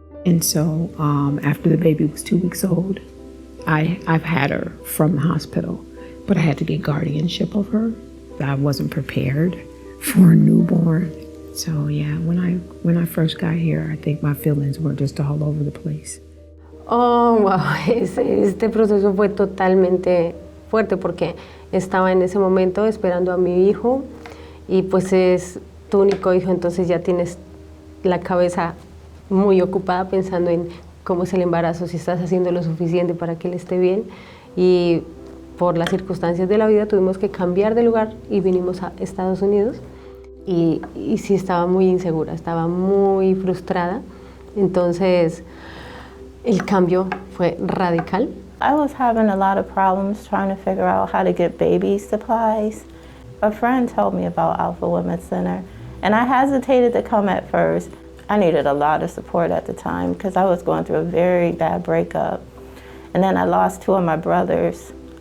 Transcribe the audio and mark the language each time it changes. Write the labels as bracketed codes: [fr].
[en] And so after the baby was 2 weeks old, I've had her from the hospital, but I had to get guardianship of her. I wasn't prepared for a newborn. So yeah, when I first got here, I think my feelings were just all over the place. [es] Oh, wow, este proceso fue totalmente fuerte porque estaba en ese momento esperando a mi hijo y pues es tu único hijo, entonces ya tienes la cabeza muy ocupada pensando en cómo es el embarazo, si estás haciendo lo suficiente para que él esté bien, y por las circunstancias de la vida tuvimos que cambiar de lugar y vinimos a Estados Unidos y sí estaba muy insegura, estaba muy frustrada, entonces el cambio fue radical. [en] I was having a lot of problems trying to figure out how to get baby supplies. A friend told me about Alpha Women's Center, and I hesitated to come at first. I needed a lot of support at the time because I was going through a very bad breakup. And then I lost 2 of my brothers.